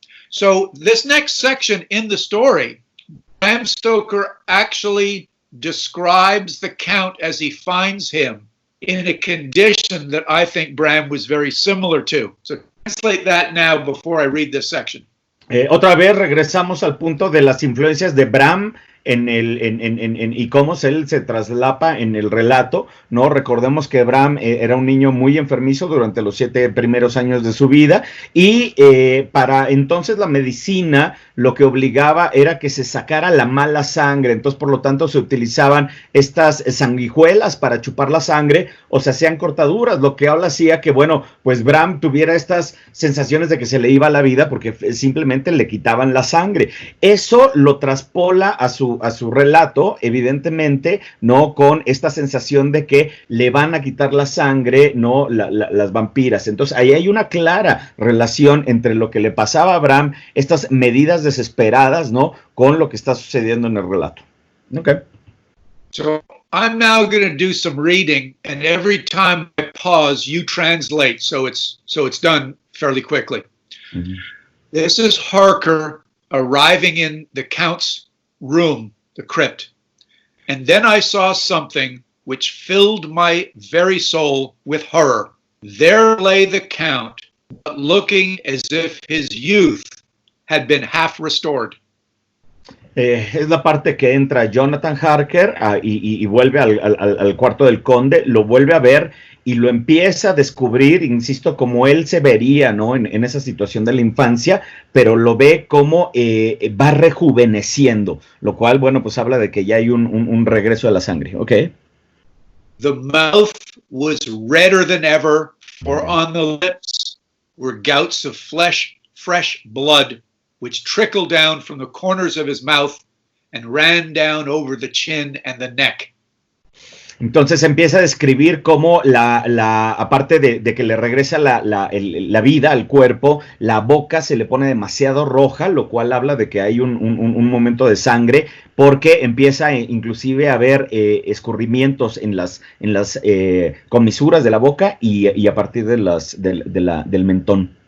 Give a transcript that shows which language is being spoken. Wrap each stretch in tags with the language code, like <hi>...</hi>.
<en>So this next section in the story, Bram Stoker actually describes the Count as he finds him in a condition that I think Bram was very similar to. So translate that now before I read this section.</en> <es>Otra vez regresamos al punto de las influencias de Bram y cómo él se traslapa en el relato, ¿no? Recordemos que Bram era un niño muy enfermizo durante los 7 primeros años de su vida y para entonces la medicina lo que obligaba era que se sacara la mala sangre, entonces por lo tanto se utilizaban estas sanguijuelas para chupar la sangre o se hacían cortaduras, lo que hacía que, bueno, pues Bram tuviera estas sensaciones de que se le iba la vida porque simplemente le quitaban la sangre. Eso lo traspola a su relato, evidentemente, ¿no? Con esta sensación de que le van a quitar la sangre, ¿no? Las vampiras. Entonces, ahí hay una clara relación entre lo que le pasaba a Bram, estas medidas desesperadas, ¿no? Con lo que está sucediendo en el relato.</es> <en>Okay. So, I'm now going to do some reading, and every time I pause, you translate, so it's done fairly quickly. Mm-hmm. This is Harker arriving in the Count's room, the crypt. And then I saw something which filled my very soul with horror. There lay the Count, but looking as if his youth had been half restored.</en> <es>Es la parte que entra Jonathan Harker y vuelve al cuarto del conde, lo vuelve a ver y lo empieza a descubrir, insisto, como él se vería, ¿no? En esa situación de la infancia, pero lo ve como va rejuveneciendo, lo cual, bueno, pues habla de que ya hay un regreso de la sangre, ¿ok?</es> <en>The mouth was redder than ever, for on the lips were gouts of fresh blood, which trickled down from the corners of his mouth and ran down over the chin and the neck.</en> <es>Entonces empieza a describir cómo aparte de que le regresa la vida al cuerpo, la boca se le pone demasiado roja, lo cual habla de que hay un momento de sangre, porque empieza inclusive a haber escurrimientos en las comisuras de la boca y a partir del mentón.</es>